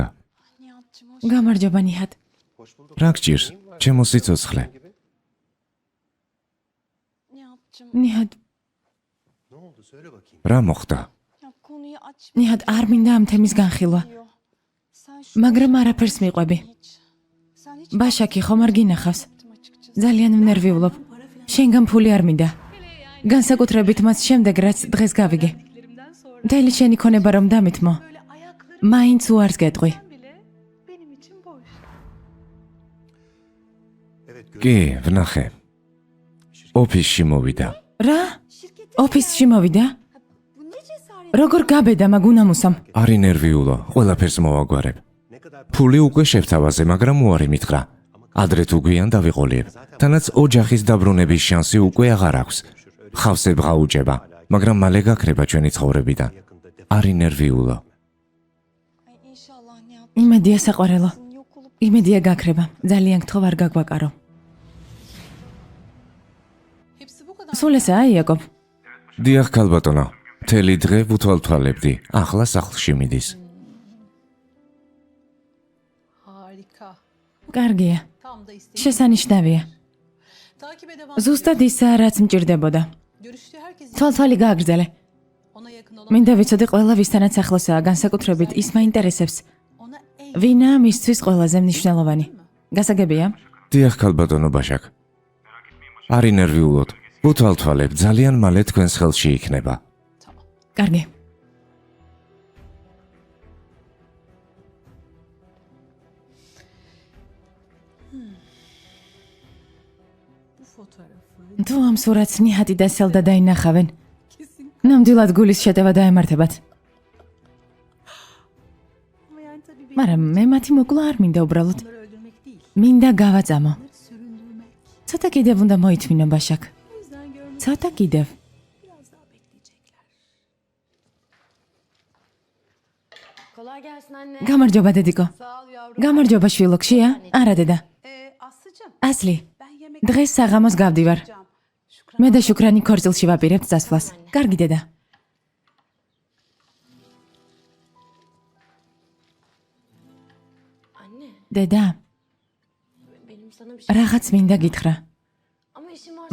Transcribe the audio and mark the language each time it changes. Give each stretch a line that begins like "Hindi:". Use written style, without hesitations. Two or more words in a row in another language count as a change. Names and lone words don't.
Turkish: Nihat'cığım hoş.
Georgian: გამარჯობა ნიჰად. რა გჭირს? ჩემო სიცოცხლე.
Turkish: Nihat'cığım
Georgian: ნიჰად,
Turkish: Ne oldu söyle bakayım.
Georgian: რა მოხდა?
Turkish: ya konuyu aç.
Georgian: ნიჰად არ მინდა ამ თემის განხილვა,
Turkish: Sen şu
Georgian: მაგრამ არაფერს მიყვები.
Turkish: hiç. Sen hiç
Georgian: ბაშაკი ხომ არ გინახავს?
Turkish: yaptım açıkçası.
Georgian: ძალიან ვნერვიულობ. შენგან ფული არ მინდა. განსაკუთრებით მას შემდეგ, რაც დღეს გავიგე. მთელი შენი ქონება რომ დამითმო,
Turkish: Böyle ayakları
Georgian: მაინც უარს გეტყვი.
Turkish: bile benim için boş. Evet
Georgian: კი, ვნახე. ოფისში მოვიდა. რა? ოფისში მოვიდა?
Turkish: Bu ne cesaret?
Georgian: როგორ გაბედა მაგუნამუსამ? არ ინერვიულო, ყველაფერს მოვაგვარებ.
Turkish: ne kadar
Georgian: ფული უკვე შევთავაზე, მაგრამ უარი მითხრა. ადრე თუ გვიან დავიყოლიებ. თანაც ოჯახის დაბრუნების შანსი უკვე აღარ აქვს. ხავსებ გაუჭება, მაგრამ მალე გაქრება ჩვენი ცხოვრებიდან. არ ინერვიულო.
Turkish: Ay inşallah Nihat.
Georgian: იმედია საყვარელო.
Turkish: Yok olup
Georgian: იმედია გაქრება. ძალიან გთხოვ არ გაგვაკარო.
Turkish: hepsi bu kadar.
Georgian: სულ ესაა იაკობ. დიახ, ქალბატონო. მთელი დღე ვუთვალთვალებდი, ახლა სახლში მიდის.
Turkish: Harika.
Georgian: კარგია.
Turkish: Tam da istediğim.
Georgian: შესანიშნავია.
Turkish: Takip edemem.
Georgian: ზუსტად ისა, რაც მჭირდებოდა.
Turkish: Görüştüğü herkes
Georgian: თვალთვალი გააგრძელე.
Turkish: ona yakın olan.
Georgian: მინდა ვიცოდე ყველა ვისთანაც ახლოსაა, განსაკუთრებით ის მაინტერესებს.
Turkish: Ona en
Georgian: ვინა მისთვის ყველაზე მნიშვნელოვანი? გასაგებია? დიახ, ქალბატონო ბაშაკ. არ ინერვიულოთ. ვუთვალთვალებ, ძალიან მალე თქვენს ხელში იქნება. კარგი.
Turkish: bu fotoğrafı
Georgian: თუ ამ სურათს ნიჰატი და სელდა დაინახავენ, ნამდვილად gulis შეტევა დაემართებათ.
Turkish: ama yani tabii benim
Georgian: მაგრამ მე მათი მოკლა არ მინდა უბრალოდ.
Turkish: onları öldürmek değil.
Georgian: მინდა გავაწამო.
Turkish: Onları süründürmek.
Georgian: ცოტა კიდევ უნდა მოითმინო ბაშაკ.
Turkish: O yüzden görmek
Georgian: ცოტა კიდევ.
Turkish: biraz daha bekleyecekler. Kolay gelsin anne.
Georgian: გამარჯობა დედიკო.
Turkish: Sağ ol yavrum.
Georgian: გამარჯობა შვილო, ხშია? არა დედა.
Turkish: Aslıcığım
Georgian: ასლი,
Turkish: ben yemek
Georgian: დღეს საღამოს გავდივარ.
Turkish: yapacağım. Şükran.
Georgian: მე და შუქრანი ქორწილში ვაპირებთ წასვლას. კარგი დედა.
Turkish: Anne
Georgian: დედა,
Turkish: benim sana bir şey
Georgian: რაღაც მინდა გითხრა.
Turkish: ama işim var.